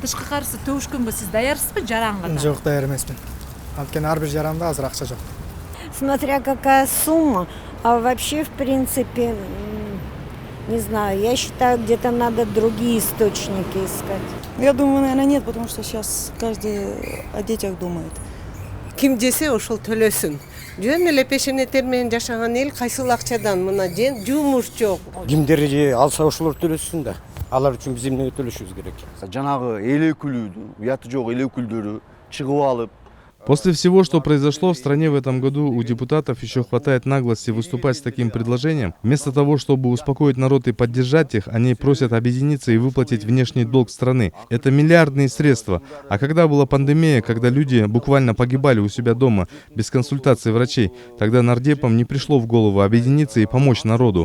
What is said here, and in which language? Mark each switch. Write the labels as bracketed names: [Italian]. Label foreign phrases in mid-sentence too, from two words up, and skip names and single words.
[Russian] Смотря какая сумма, а вообще, в принципе, не знаю, я считаю, где-то надо другие источники искать. Я думаю, наверное, нет, потому что сейчас каждый о детях думает. [Kyrgyz] Ким десе ошол төлөсүн. Жөн эле пешенеттер менен жашаган эл кайсыл акчадан мына жумуш жок. Кимдер алса ошолор төлөсүн да. Алар үчүн биз эмнеге төлөшүбүз керек? Жанагы эл өкүлү, уяты жок эл өкүлдөрү чыгып алып. [Russian] После всего, что произошло в стране в этом году, у депутатов еще хватает наглости выступать с таким предложением. Вместо того, чтобы успокоить народ и поддержать их, они просят объединиться и выплатить внешний долг страны. Это миллиардные средства. А когда была пандемия, когда люди буквально погибали у себя дома без консультации врачей, тогда нардепам не пришло в голову объединиться и помочь народу.